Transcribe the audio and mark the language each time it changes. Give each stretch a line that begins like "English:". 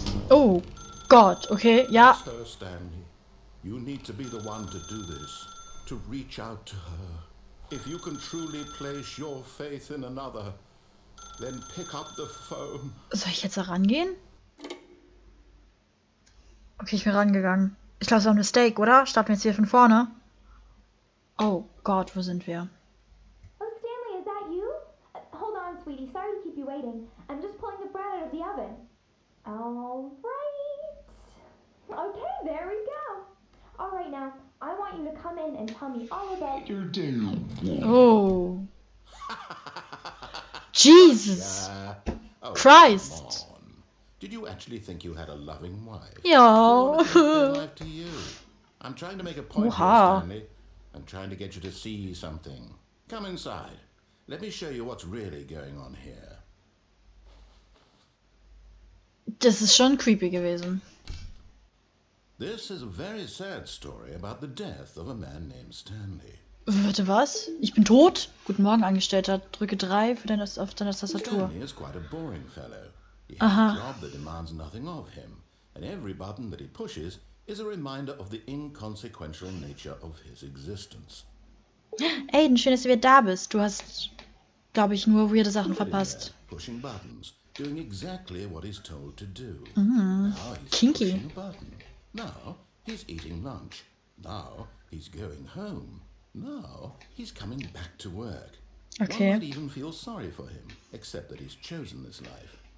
German: Oh Gott, okay, ja.
English: It's her, Stanley. You need to be the one to do this. To reach out to her. If you can truly place your faith in another, then pick up the phone.
German: Soll ich jetzt da rangehen? Okay, ich bin rangegangen. Ich glaube, es war ein Mistake, oder? Starten wir jetzt hier von vorne. Oh Gott, wo sind wir?
English: Oh, Stanley, is that you? Hold on, sweetie. Sorry to keep you waiting. I'm just pulling the bread out of the oven. All right. Okay, there we go. All right, now, I want you to come in and tell me all about your day. Oh. Jesus Oh, Christ. come on. Did you actually think you had a loving wife?
German: Ja.
English: Who wanted to give their life to you? I'm trying to make a point here,
German: Oha.
English: Stanley. I'm trying to get you to see something. Come inside. Let me show you what's really going on here.
German: Das ist schon creepy gewesen.
English: This is a very sad story about the death of a man named Stanley.
German: Warte, was? Ich bin tot? Guten Morgen, Angestellter. Drücke 3 für auf deiner Tastatur.
English: Stanley is quite a boring fellow. He has Aha. a job that demands nothing of him, and every button that he pushes is a reminder of the inconsequential nature of his existence.
German: Aiden, schön, dass du wieder da bist. Du hast, glaube ich, nur weirde Sachen
English: Look at him
German: verpasst.
English: there, pushing buttons, doing exactly what he's told to do. Now he's Kinky. pushing a button. Now he's eating lunch. Now he's going home. Now he's coming back to work. Okay. One might even feel sorry for him, except that he's chosen this life.